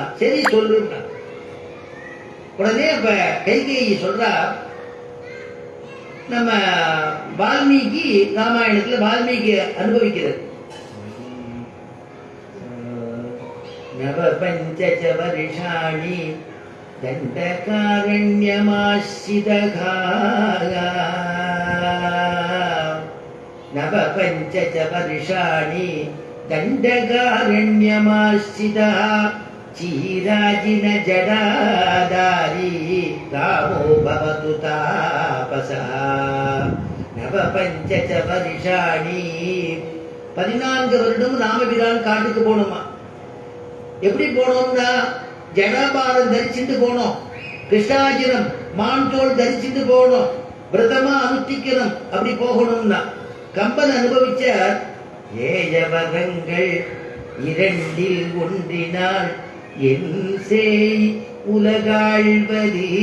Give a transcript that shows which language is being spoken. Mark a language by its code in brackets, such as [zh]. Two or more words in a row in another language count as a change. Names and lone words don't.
[ta] சரி சொல்லுன்னா. உடனே அப்ப கைகேயி சொல்றா, நம்ம வால்மீகி ராமாயணத்துல வால்மீகி அனுபவிக்கிறது, [sa] नव पञ्च वर्षाणि दण्डकारण्यमाश्रितः नव पञ्च वर्षाणि दण्डकारण्यमाश्रितः, चीराजिन जडादारी रामो भवतु तापसः, नव पंचच वर्षाणि. [ta] 14 வருடம் ராமபிரான் காட்டுக்கு போனோமா. எப்படி போனோம்னா, ஜடாபாரம் தரிச்சுட்டு போனோம், கிருஷ்ணாஜினம் மான் தோல் தரிச்சுட்டு போனோம், விரதமா அனுஷ்டிக்கணும், அப்படி போகணும்னா. கம்பன் அனுபவிச்சார், ஏயவரங்கள் 2ல் ஒன்றினால் என் செய் உலகாழ்வது,